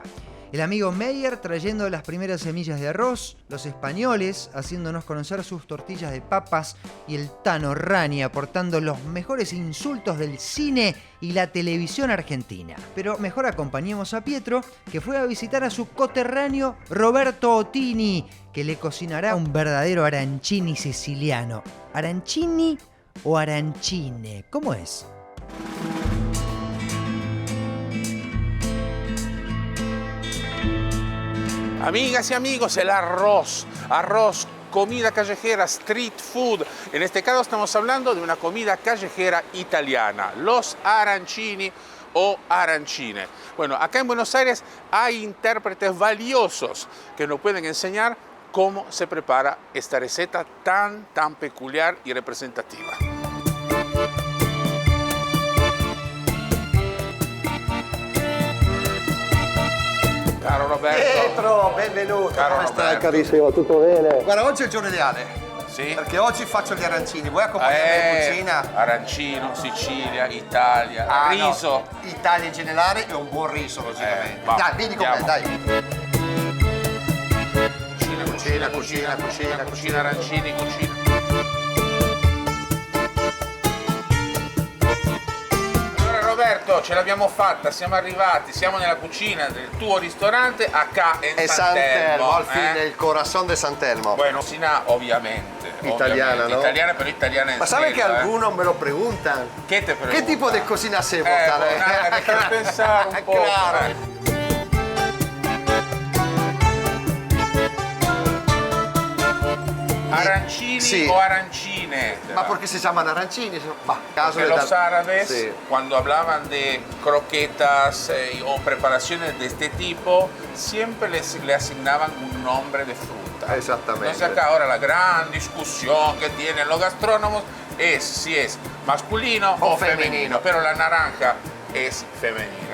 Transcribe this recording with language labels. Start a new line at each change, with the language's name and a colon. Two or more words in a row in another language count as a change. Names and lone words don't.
Spanish: El amigo Meyer trayendo las primeras semillas de arroz, los españoles haciéndonos conocer sus tortillas de papas y el Tano Rani aportando los mejores insultos del cine y la televisión argentina. Pero mejor acompañemos a Pietro, que fue a visitar a su coterráneo Roberto Ottini, que le cocinará un verdadero arancini siciliano. ¿Arancini o arancine? ¿Cómo es? Amigas y amigos, el arroz, comida callejera,
English: street food.
Spanish: En este caso estamos hablando de una comida callejera italiana, los arancini o arancine. Bueno, acá en Buenos Aires hay intérpretes valiosos que nos pueden enseñar cómo se prepara esta receta tan peculiar y representativa.
Italian: Caro Roberto. Pietro, benvenuto. Caro Come stai, Roberto. carissimo? Tutto bene? Guarda, oggi è il giorno ideale. Sì? Perché oggi faccio gli arancini. Vuoi accompagnarmi in cucina? Arancino, Sicilia, Italia, riso. No. Italia in generale e un buon riso, logicamente. va, Dai, vieni con me, andiamo. dai. Cucina, arancini, cucina. Allora Roberto, ce l'abbiamo fatta, siamo arrivati, siamo nella cucina del tuo ristorante
Spanish: acá en San Telmo, al fin, eh? il corazón de San Telmo. Bueno, cocina ovviamente. Italiana, ¿no? Italiana, pero italiana en Ma sabes que serio, algunos me lo preguntan? ¿Qué te preguntan? ¿Qué tipo de cocina hacemos? Bueno, déjame pensar un poco. Claro. Arancini Sí. o arancine.
Italian: Ma perché si chiamano arancini? Ma caso
Spanish: Porque de los árabes, Sí. cuando hablaban de croquetas o preparaciones de este tipo, siempre le asignaban un nombre de fruta. Exactamente. Entonces acá ahora la gran discusión que tienen los gastrónomos es si es masculino o femenino, pero la naranja es femenina.